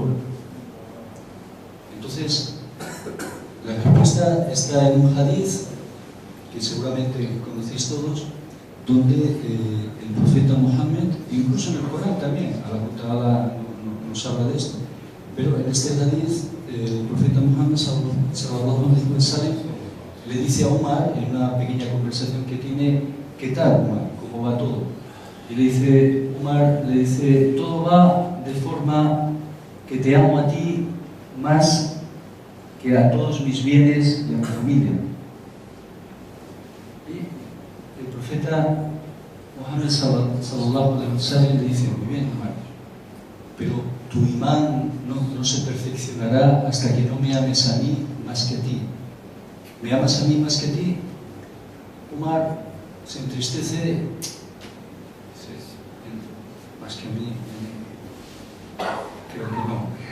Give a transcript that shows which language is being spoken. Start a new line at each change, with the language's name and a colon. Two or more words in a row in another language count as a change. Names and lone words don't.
Spanish: Entonces, la respuesta está en un hadith que seguramente conocéis todos, donde el profeta Muhammad, incluso en el Corán también, Allah nos habla de esto, pero en este hadith el profeta Muhammad
Arabic: صلى الله عليه وسلم
Spanish: le dice a Umar, en una pequeña conversación que tiene, ¿qué tal, Umar? ¿Cómo va todo? Y le dice, Umar le dice, todo va de forma que te amo a ti más que a todos mis bienes y a mi familia. Y el profeta Muhammad
Arabic: صلى الله عليه وسلم
Spanish: le dice, muy bien, Umar, pero tu imán no se perfeccionará hasta que no me ames a mí más que a ti. ¿Me amas a mí más que a ti? Umar se entristece, más que a mí, creo que no.